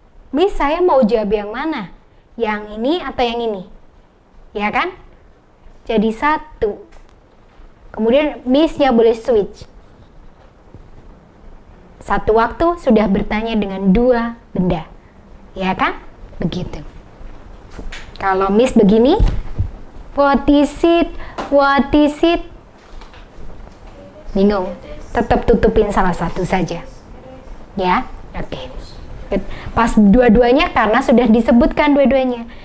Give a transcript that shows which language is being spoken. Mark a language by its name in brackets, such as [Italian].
[Indonesian] Miss, saya mau jawab yang mana? Yang ini atau yang ini? Ya kan? Jadi satu. Kemudian Miss-nya boleh switch. Satu waktu sudah bertanya dengan dua benda. Ya kan? Begitu. Kalau Miss begini, [English] what is it? What is it? [Indonesian] Bingung. Tetap tutupin salah satu saja. Ya? Oke. Pas dua-duanya karena sudah disebutkan dua-duanya.